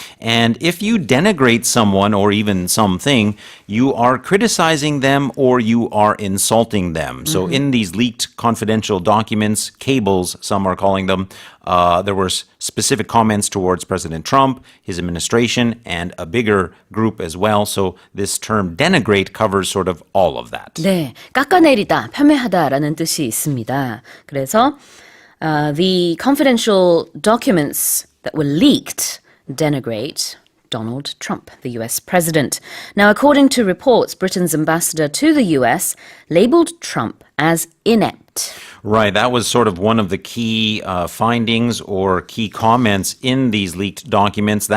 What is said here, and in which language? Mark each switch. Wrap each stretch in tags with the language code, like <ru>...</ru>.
<en>And if you denigrate someone or even something, you are criticizing them or you are insulting them. So in these leaked confidential documents, cables, some are calling them, there were specific comments towards President Trump, his administration, and a bigger group as well. So this term denigrate covers sort of all of that.</en> <ko>네, 깎아내리다, 폄훼하다라는 뜻이 있습니다.</ko> <en>그래서 the confidential documents that were leaked denigrate Donald Trump, the US president. Now, according to reports, Britain's ambassador to the US labeled Trump as inept. Right, that was sort of one of the key findings or key comments in these leaked documents.</en>